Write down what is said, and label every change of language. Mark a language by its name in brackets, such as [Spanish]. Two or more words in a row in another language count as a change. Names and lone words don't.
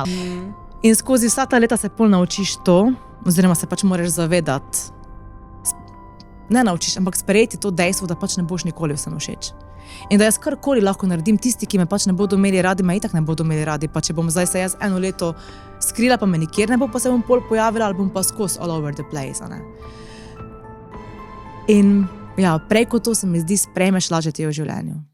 [Slovenian] In skozi vsa ta leta se pol naučiš to, oziroma se pač moraš zavedati, ne naučiš, ampak sprejeti to dejstvo, da pač ne boš nikoli vsem všeč. In da jaz karkoli lahko naredim, tisti, ki me pač ne bodo imeli radi, me itak ne bodo imeli radi, pa če bom zdaj se jaz eno leto skrila, pa me nikjer ne bo, pa se bom pol pojavila, ali bom pa skozi [English] all over the place, [Slovenian] ne. In ja, prej kot to se mi zdi, sprejmeš lažje te v življenju.